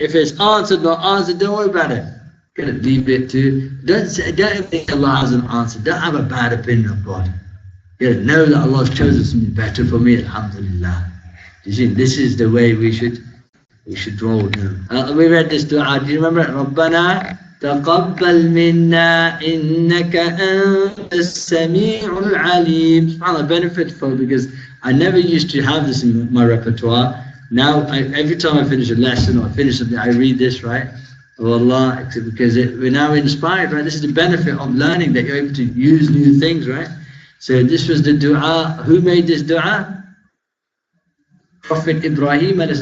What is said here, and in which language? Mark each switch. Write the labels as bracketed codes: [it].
[en] If it's answered, not answered, don't worry about it. Get it? Leave it to. Don't think Allah hasn't answered. Don't have a bad opinion of God. Get it? Know that Allah has chosen something better for me. Alhamdulillah. You see, this is the way we should roll now. We read this dua. Do you remember it? [ar] Rabbana تقبل منا إنك أنت السميع العليم. [en] SubhanAllah, benefitful, because I never used to have this in my repertoire. Now, every time I finish a lesson or I finish something, I read this, right? Oh Allah, because we're now inspired, right? This is the benefit of learning, that you're able to use new things, right? So this was the dua. Who made this dua? Prophet Ibrahim.